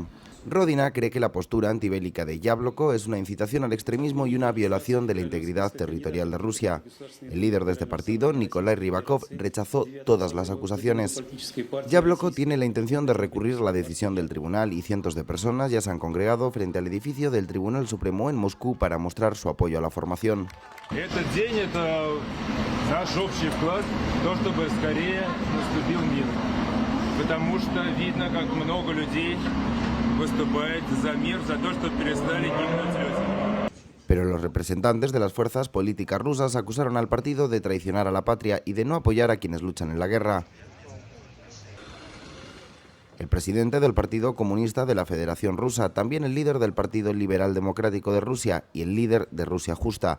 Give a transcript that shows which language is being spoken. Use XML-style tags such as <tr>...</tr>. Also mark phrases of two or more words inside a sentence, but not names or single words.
<es>Rodina cree que la postura antibélica de Yabloko es una incitación al extremismo y una violación de la integridad territorial de Rusia. El líder de este partido, Nikolai Rybakov, rechazó todas las acusaciones. Yabloko tiene la intención de recurrir la decisión del tribunal y cientos de personas ya se han congregado frente al edificio del Tribunal Supremo en Moscú para mostrar su apoyo a la formación.</es> <ru>Этот день – это наш общий вклад в то, чтобы скорее наступил мир. Потому что видно, как много людей выступает за мир, за то, чтобы перестали гибнуть люди.</ru> <es>Pero los representantes de las fuerzas políticas rusas acusaron al partido de traicionar a la patria y de no apoyar a quienes luchan en la guerra. El presidente del Partido Comunista de la Federación Rusa, también el líder del Partido Liberal Democrático de Rusia y el líder de Rusia Justa.</es>